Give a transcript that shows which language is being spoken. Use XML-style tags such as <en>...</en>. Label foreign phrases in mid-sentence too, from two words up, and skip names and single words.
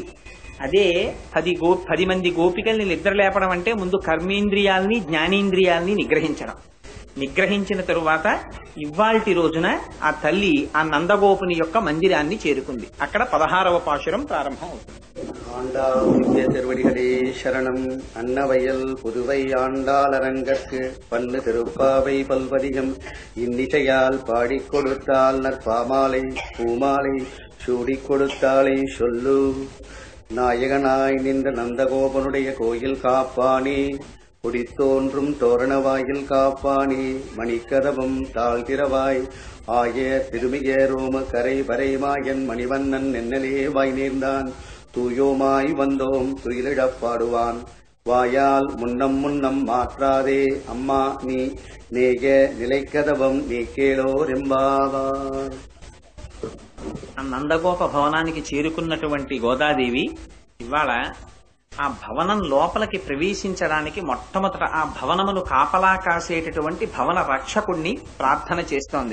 <te>అదే 10 మంది గోపికల్ని నిద్రలేపడం అంటే ముందు కర్మేంద్రియాల్ని, జ్ఞానేంద్రియాల్ని నిగ్రహించిన తరువాత ఇవాల్టి రోజున ఆ తల్లి ఆ నందగోపుని యొక్క మందిరాన్ని చేరుకుంది. అక్కడ 16వ పాశురం ప్రారంభం అవుతుంది.</te> <ta>திருவடிகளே சரணம். அன்னவயல் புதுவை ஆண்டாளரங்கற்கு பன்னு திருப்பாவை பல்வதிகம் இன்னிசையால் பாடிக் கொடுத்தால் நற்பாமாலை பூமாலை சூடிக் கொடுத்தாளை சொல்லு. நாயகனாய் நின்ற நந்தகோபனுடைய கோயில் காப்பானே, குடித்தோன்றும் தோரண வாயில் காப்பானே, மணிக்கதவம் தாழ்திரவாய் ஆய திருமிக ரோம கரை வரைமாயன் மணிவண்ணன் நென்னலே வாய் நேர்ந்தான். தூயோமாய் வந்தோம் துயிலிடப் பாடுவான். வாயால் முன்னம் மாற்றாதே அம்மா நீ நேய நிலைக்கதவம் நீ కేళోరెంబావార్.</ta> <te>నందగోప భవనానికి చేరుకున్నటువంటి గోదాదేవి ఇవాళ ఆ భవనం లోపలికి ప్రవేశించడానికి మొట్టమొదట ఆ భవనమును కాపలా కాసేటటువంటి భవన రక్షకుణ్ణి ప్రార్థన చేస్తోంది.</te>